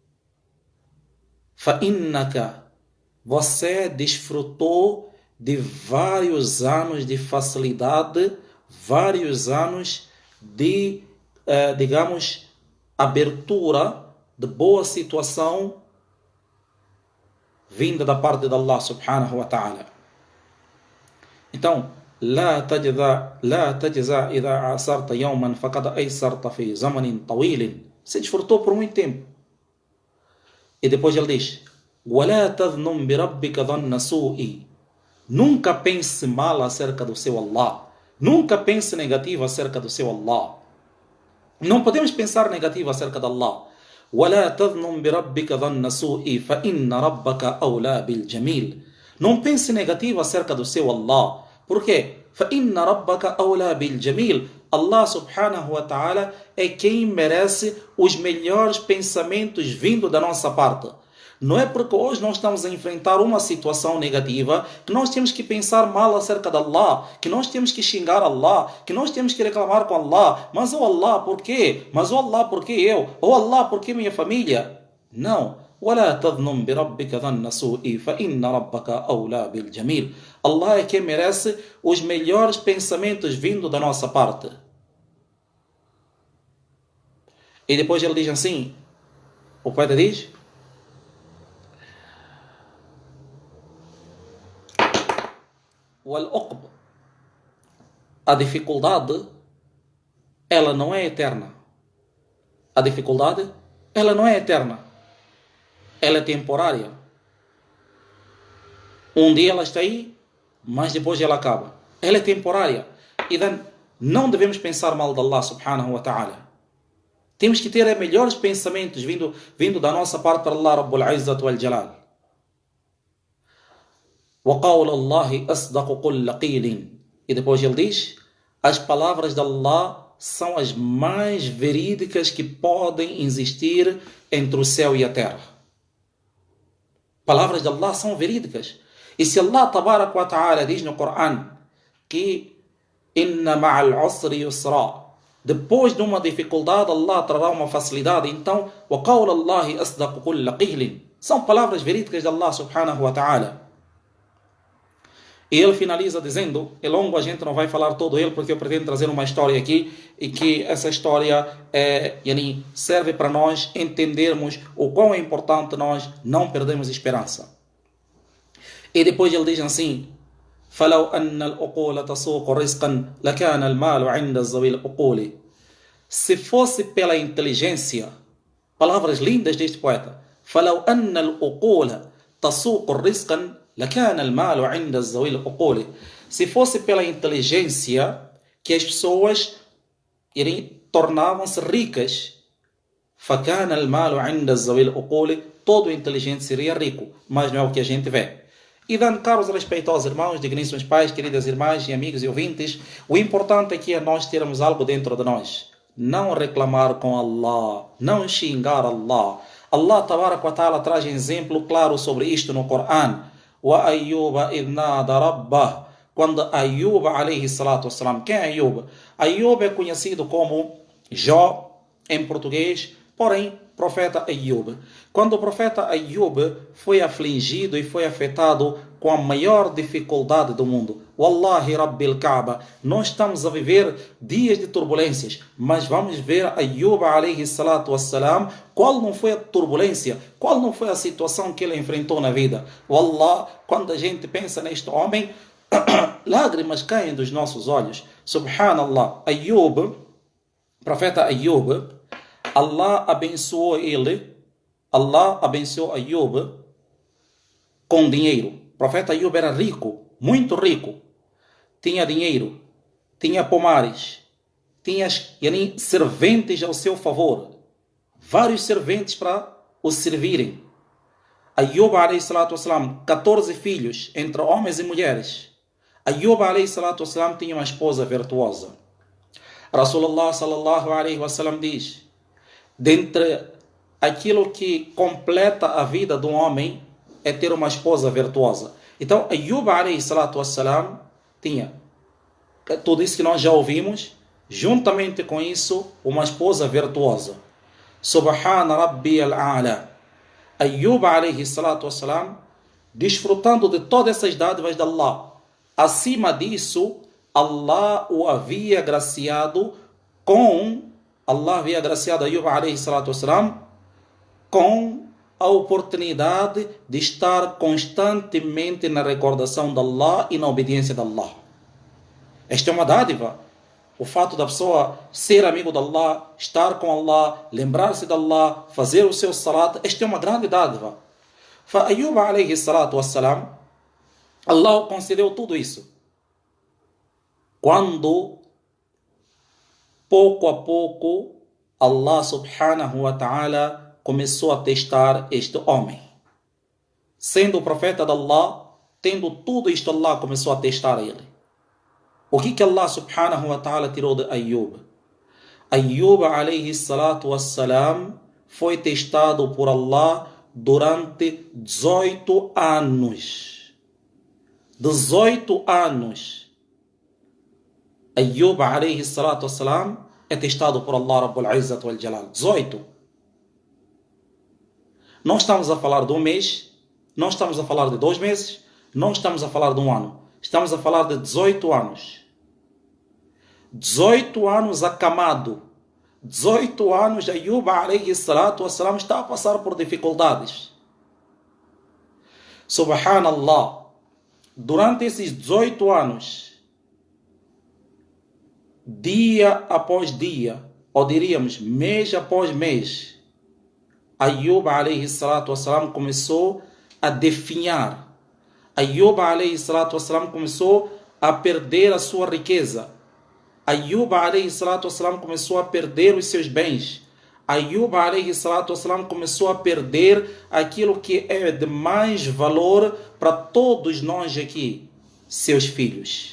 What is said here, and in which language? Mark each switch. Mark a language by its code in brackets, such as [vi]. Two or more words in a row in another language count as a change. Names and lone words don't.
[pt] فَإِنَّكَ, você desfrutou de vários anos de facilidade, vários anos de, abertura, de boa situação vinda da parte de Allah [ar] سبحانه وتعالى. Então, لا تجزع إذا عاصرت يوما فقد أيسرت في زمن طويل. [pt] Se desfrutou por muito tempo. E depois ele diz: [ar] ولا تظنن بربك ظن سوء. [pt] Nunca pense mal acerca do seu Allah. Nunca pense negativo acerca do seu Allah. Não podemos pensar negativo acerca de Allah. [ar] ولا تظنن بربك ظن سوء فإن ربك أولى بالجميل. [pt] Não pense negativo acerca do seu Allah. Por quê? [ar] فإن ربك أولى بالجميل. [pt] Allah [ar] سبحانه وتعالى [pt] é quem merece os melhores pensamentos vindo da nossa parte. Não é porque hoje nós estamos a enfrentar uma situação negativa que nós temos que pensar mal acerca de Allah, que nós temos que xingar Allah, que nós temos que reclamar com Allah. Mas oh Allah, por quê? Mas oh Allah, por que eu? Oh Allah, por que minha família? Não. [ar] ولا تظنن بربك ظن سوء فإن ربك أولى بالجميل. [pt] Allah é quem merece os melhores pensamentos vindo da nossa parte. E depois ele diz assim, o poeta diz: والعقب, a dificuldade, ela não é eterna. A dificuldade, ela não é eterna. Ela é temporária. Um dia ela está aí, mas depois ela acaba. Ela é temporária. E não devemos pensar mal de Allah [ar] سبحانه وتعالى. [pt] Temos que ter melhores pensamentos vindo da nossa parte para Allah [ar] رب العزة والجلال. وَقَوْلَ اللَّهِ أَصْدَقُ كُلَّ قِيلٍ. [pt] E depois ele diz: as palavras de Allah são as mais verídicas que podem existir entre o céu e a terra. Palavras de Allah são verídicas. E se Allah [ar] تبارك وتعالى [pt] diz no Coran que [ar] إن مع العسر يسرا, [pt] depois de uma dificuldade Allah trará uma facilidade, então [ar] وَقَوْلَ اللَّهِ أَصْدَقُ كُلَّ قِيلٍ [pt] são palavras verídicas de Allah [ar] سبحانه وتعالى. [pt] E ele finaliza dizendo, é longo, a gente não vai falar todo ele, porque eu pretendo trazer uma história aqui, e que essa história serve para nós entendermos o quão é importante nós não perdermos esperança. E depois ele diz assim: [ar] فَلَوْ أَنَّ الْأُقُولَ تَسُوقُ رِزْقًا لَكَانَ الْمَالُ عِنْدَ ذَوِي الْأُقُولِ. [pt] Se fosse pela inteligência, palavras lindas deste poeta, [ar] فَلَوْ أَنَّ الْأُقُولَ تَسُوقُ الرِّزْقًا لَكَانَ الْمَالُ عِنْدَ الزَّوِي الْأُقُولِ. [pt] Se fosse pela inteligência que as pessoas tornavam-se ricas, [ar] فَكَانَ الْمَالُ عِنْدَ الزَّوِي الْأُقُولِ, [pt] todo inteligente seria rico, mas não é o que a gente vê. E dando caros e respeitosos irmãos, digníssimos pais, queridas irmãs e amigos e ouvintes, o importante aqui é nós termos algo dentro de nós. Não reclamar com Allah, não xingar Allah. Allah [ar] تبارك وتعالى [pt] traz exemplo claro sobre isto no Coran. [ar] وأيوب إذ نادى ربه. Quando Ayyub عليه الصلاة والسلام, [pt] quem é Ayyub? Ayyub é conhecido como Jó em português, porém profeta Ayyub. Quando o profeta Ayyub foi afligido e foi afetado com a maior dificuldade do mundo, [ar] والله رب الكعبة, [pt] nós estamos a viver dias de turbulências, mas vamos ver Ayyub [ar] عليه الصلاة والسلام, [pt] qual não foi a turbulência, qual não foi a situação que ele enfrentou na vida. Wallah, quando a gente pensa neste homem, lágrimas caem dos nossos olhos. Subhanallah, Ayyub, profeta Ayyub, Allah abençoou ele, Allah abençoou Ayyub com dinheiro. O profeta Ayyub era rico, muito rico. Tinha dinheiro, tinha pomares, tinha serventes ao seu favor. Vários serventes para o servirem. Ayyub [ar] عليه الصلاة والسلام, [pt] 14 filhos, entre homens e mulheres. Ayyub [ar] عليه الصلاة والسلام [pt] tinha uma esposa virtuosa. [ar] رسول الله صلى الله عليه وسلم [pt] diz: dentre aquilo que completa a vida de um homem é ter uma esposa virtuosa. Então, Ayyub [ar] عليه الصلاة والسلام [pt] tinha tudo isso que nós já ouvimos, juntamente com isso, uma esposa virtuosa. [ar] سبحان ربي الأعلى. Ayyub عليه الصلاة والسلام, [pt] desfrutando de todas essas dádivas de Allah. Acima disso, Allah havia agraciado Ayyub [ar] عليه الصلاة والسلام [pt] com a oportunidade de estar constantemente na recordação de Allah e na obediência de Allah. Esta é uma dádiva. O fato da pessoa ser amigo de Allah, estar com Allah, lembrar-se de Allah, fazer o seu salat, esta é uma grande dádiva. Ayyub [ar] عليه الصلاة والسلام, [pt] Allah concedeu tudo isso. Quando, pouco a pouco, Allah [ar] سبحانه وتعالى [pt] começou a testar este homem. Sendo o profeta de Allah, tendo tudo isto, Allah começou a testar ele. O que Allah [ar] سبحانه وتعالى [pt] tirou de Ayyub? Ayyub [ar] عليه الصلاة والسلام [pt] foi testado por Allah durante 18 anos. 18 anos. Ayyub [ar] عليه الصلاة والسلام [pt] é testado por Allah [ar] رب العزة والجلال. [pt] 18. Não estamos a falar de um mês, não estamos a falar de 2 meses, não estamos a falar de um ano. Estamos a falar de 18 anos. 18 anos acamado. 18 anos Ayyub [ar] عليه الصلاة والسلام [pt] está a passar por dificuldades. Subhanallah. Durante esses 18 anos, dia após dia, ou diríamos mês após mês, Ayyub [ar] عليه الصلاة والسلام [pt] começou a definhar. Ayyub [ar] عليه الصلاة والسلام [pt] começou a perder a sua riqueza. Ayyub [ar] عليه الصلاة والسلام [pt] começou a perder os seus bens. Ayyub [ar] عليه الصلاة والسلام [pt] começou a perder aquilo que é de mais valor para todos nós aqui, seus filhos.